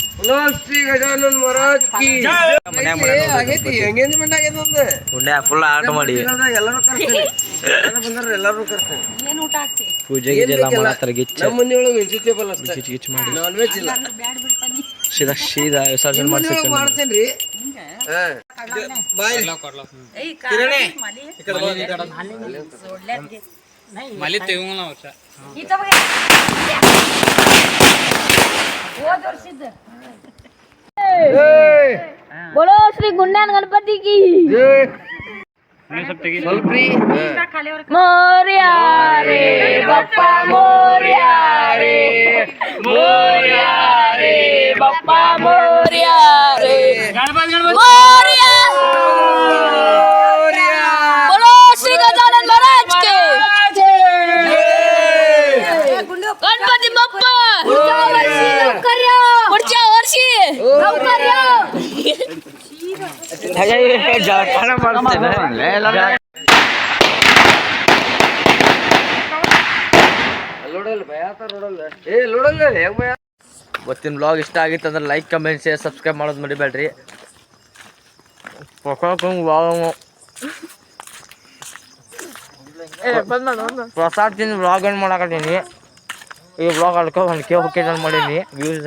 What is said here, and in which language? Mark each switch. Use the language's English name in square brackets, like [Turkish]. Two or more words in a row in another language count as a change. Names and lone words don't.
[Kannada] ಉಂಡೆ ಫುಲ್ ಆಟ ಮಾಡಿ ಏನು ಊಟ ಹಾಕ್ತಿ ಪೂಜೆ ಗೀಜೆ ಎಲ್ಲ ಮಾಡತ್ತಾರ ಗಿಚ್ಚ ಗಿಚ್ಚ ಮಾಡಿ ಬ್ಯಾಡ್ ಬಿಡ್ತಾನಿ ಸೀದಾ ಸೀದಾ ವಿಸರ್ಜನೆ ಮಾಡ್ಸಿರ್ತೀನಿ [Hindi] बोलो श्री गुंडन गणपति की [Marathi] मोरिया रे बप्पा मोरिया रे मोरिया रे बप्पा मोरिया रे मोरिया [Hindi] बोलो श्री गजानन महाराज के [Marathi] गणपती बाप्पा पुढच्या वर्षी लवकर या [Kannada] ಜಳಕಾನ ಮಾಡ್ತೇನೆ ಇವತ್ತಿನ ಬ್ಲಾಗ್ ಇಷ್ಟ ಆಗಿತ್ತು ಅಂದ್ರೆ [English] like comment share subscribe [Kannada] ಮಾಡೋದು ಮರಿಬೇಡ್ರಿ ಪ್ರಸಾದ್ ತಿಂದು ಬ್ಲಾಗ್ ಏನು ಮಾಡಾಕತ್ತೀನಿ ಈ ಬ್ಲಾಗ್ ಅಡ್ಕೊ ಒಂದು ಕೇವ್ ಹೋಗಿ ಮಾಡೀನಿ ವ್ಯೂಸ್